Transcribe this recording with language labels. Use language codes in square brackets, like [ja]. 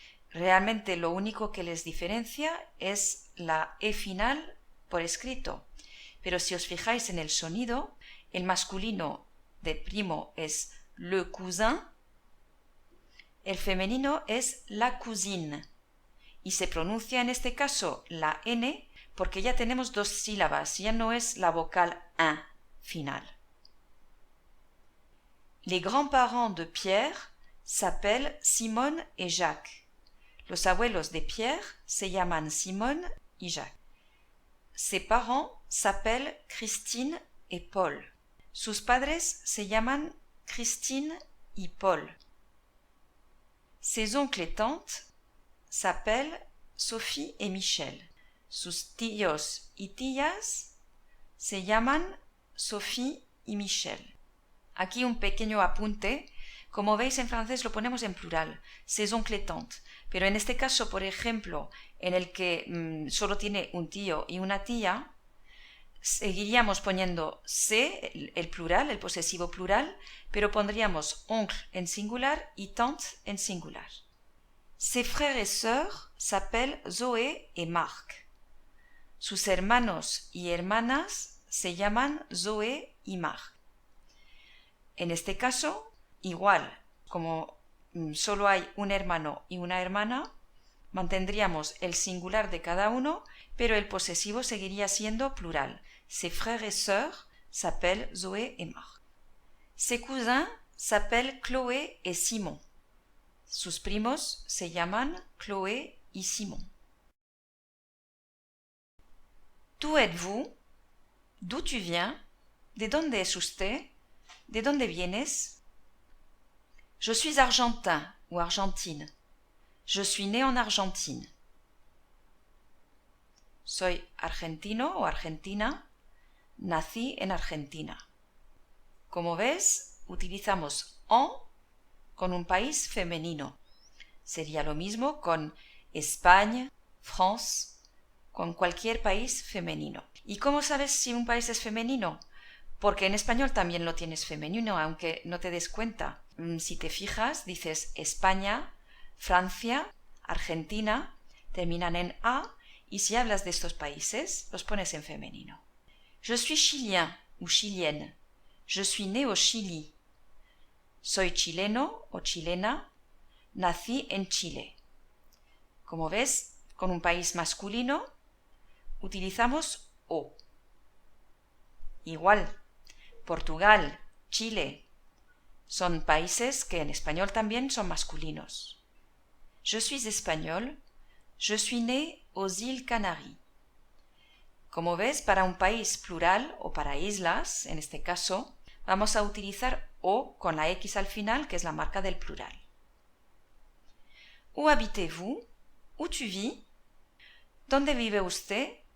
[es] Realmente lo único que les diferencia es la E final por escrito, pero si os fijáis en el sonido, el masculino de primo es [fr] le cousin, [es] el femenino es [fr] la cousine, [es] y se pronuncia en este caso la N porque ya tenemos dos sílabas, ya no es la vocal un final. [fr] Les grands-parents de Pierre s'appellent Simone et Jacques. [es] Los abuelos de Pierre se llaman Simone y Jacques. [fr] Ses parents s'appellent Christine et Paul. [es] Sus padres se llaman Christine y Paul. [fr] Ses oncles et tantes s'appellent Sophie et Michel. [es] Sus tíos y tías se llaman Sophie y Michel. Aquí un pequeño apunte. Como veis en francés lo ponemos en plural, [fr] ses oncles et tantes, [es] pero en este caso, por ejemplo, en el que solo tiene un tío y una tía, seguiríamos poniendo c'est, el plural, el posesivo plural, pero pondríamos oncle en singular y tante en singular. [fr] Ses frères et sœurs s'appellent Zoé et Marc. [es] Sus hermanos y hermanas se llaman Zoé y Marc. En este caso, igual, como solo hay un hermano y una hermana, mantendríamos el singular de cada uno, pero el posesivo seguiría siendo plural. [fr] Ses frères et sœurs s'appellent Zoé et Marc. Ses cousins s'appellent Chloé et Simon. [es] Sus primos se llaman Chloé y Simon. [fr] D'où êtes-vous? D'où tu viens? [es] ¿De dónde es usted? ¿De dónde vienes? [fr] Je suis argentin ou argentine. Je suis né en Argentine. [es] Soy argentino o argentina. Nací en Argentina. Como ves, utilizamos en con un país femenino. Sería lo mismo con España, France, con cualquier país femenino. ¿Y cómo sabes si un país es femenino? Porque en español también lo tienes femenino, aunque no te des cuenta. Si te fijas, dices España, Francia, Argentina, terminan en A, y si hablas de estos países, los pones en femenino. [fr] Je suis chilien ou chilienne. Je suis né au Chili. [es] Soy chileno o chilena. Nací en Chile. Como ves, con un país masculino utilizamos O. Igual, Portugal, Chile, son países que en español también son masculinos. [fr] Je suis espagnol. Je suis né aux îles Canaries. [es] Como ves, para un país plural o para islas, en este caso, vamos a utilizar O con la X al final, que es la marca del plural. [fr] Où habitez-vous? Où tu vis? [es] ¿Dónde vive usted?